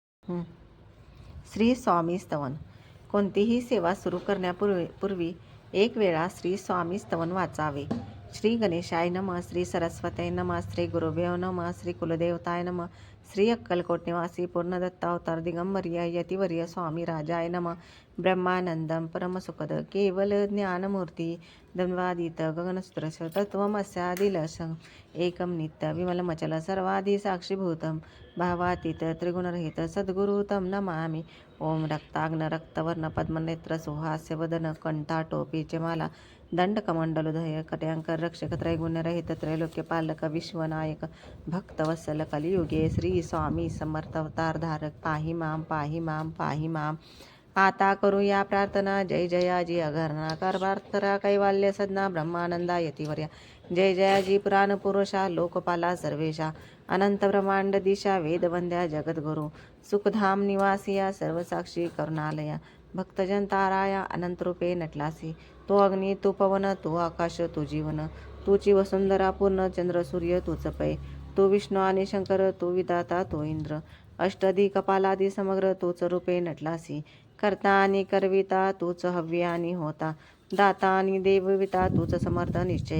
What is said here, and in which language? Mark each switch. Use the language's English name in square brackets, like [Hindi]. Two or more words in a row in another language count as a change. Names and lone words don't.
[Marathi] श्री स्वामी स्तवन. कोणतीही सेवा सुरू करण्यापूर्वी एक वेळा श्री स्वामी स्तवन वाचावे. [Sanskrit] श्री गणेशाय नमः, श्री सरस्वतीय नमः, श्री गुरुभ्यो नमः, श्री कुलदेवताय नमः, श्री अक्कलकोट निवासी पूर्णदत्तावतार दिगंबर्य यतिवर्य स्वामी राजाय नमः. ब्रह्मानंदम परमसुखद केवल ज्ञानमूर्ती द्वंद्वादित गगनसदृश तत्त्वमस्यादिलश एकम नित्य विमलमचल सर्वादि साक्षीभूतम भावातीत त्रिगुणरहित सद्गुरु तम नमामि. ओम रक्ताग्न रक्तवर्ण पद्मनेत्र सुहास्य वदन कंठा टोपीचे माला दंड कमंडलुधय कट्यांकर रक्षक त्रैगुण्यरहित त्रैलोक्यपालक विश्वनायक भक्तवत्सल कलियुगे श्री स्वामी समर्थ अवतार धारक पाहि माम पाहि माम पाहि माम. [Marathi] आता करूया प्रार्थना. जय जयाजी अघरणा करभार्तरा कैवाल्य सदना ब्रह्मानंदा यतिवर्या. जय जयाजी पुराण पुरुषा लोकपाला सर्वेशा अनंत ब्रह्मांड दिशा वेदवंद्या जगद्गुरु सुखधाम निवासिया सर्वसाक्षी करुणालया भक्तजन ताराया अनंत रूपे नटलासी. तो अग्नी तू पवन तू आकाश तू जीवन तूची वसुंधरा पूर्ण चंद्र सूर्य तूच पै. तू विष्णू आणि शंकर तू विधाता तू इंद्र अष्टधी कपालादी समग्र तूच रूपे नटलासी. करता आणि करविता तूच हव्य आणि होता दाता आणि देवविता तूच समर्थ निश्चय.